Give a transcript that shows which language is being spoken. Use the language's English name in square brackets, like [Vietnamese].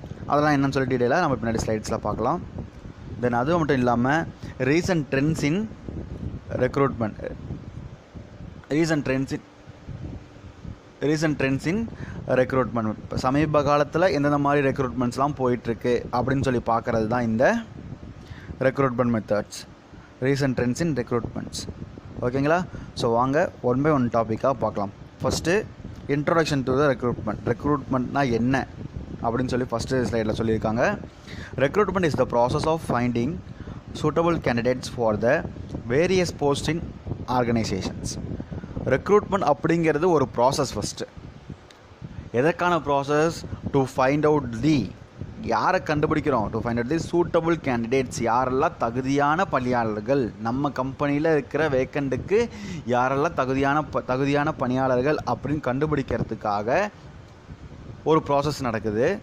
[Tamil] அதெல்லாம் என்னன்னு சொல்லி டீட்டெயிலாக நம்ம பின்னாடி ஸ்லைட்ஸில் பார்க்கலாம். தென் அது மட்டும் இல்லாமல் [English] recent trends in recruitment, [Tamil] ரீசன்ட் ட்ரெண்ட்ஸ் இன் ரெக்ரூட்மெண்ட், இப்போ சமீப காலத்தில் எந்தெந்த மாதிரி ரெக்ரூட்மெண்ட்ஸ்லாம் போயிட்டுருக்கு அப்படின்னு சொல்லி பார்க்குறது தான் இந்த ரெக்ரூட்மெண்ட் மெத்தட்ஸ், ரீசன்ட் ட்ரெண்ட்ஸ் இன் ரெக்ரூட்மெண்ட்ஸ். ஓகேங்களா? ஸோ வாங்க ஒன் பை ஒன் டாப்பிக்காக பார்க்கலாம். First [English] Introduction to the recruitment. [Tamil] ரெக்ரூட்மெண்ட்னா என்ன அப்படின்னு சொல்லி ஃபஸ்ட்டு ஸ்லைடில் சொல்லியிருக்காங்க. [English] Recruitment is the process of finding suitable candidates for the various posts in organizations. [Tamil] Recruitment அப்படிங்கிறது ஒரு process. First எதற்கான process? To find out the, யாரை கண்டுபிடிக்கிறோம், [English] to find out the suitable candidates, [Tamil] யாரெல்லாம் தகுதியான பணியாளர்கள், நம்ம கம்பெனியில் இருக்கிற வேக்கண்ட்டுக்கு யாரெல்லாம் தகுதியான பணியாளர்கள் அப்படின்னு கண்டுபிடிக்கிறதுக்காக ஒரு ப்ராசஸ் நடக்குது.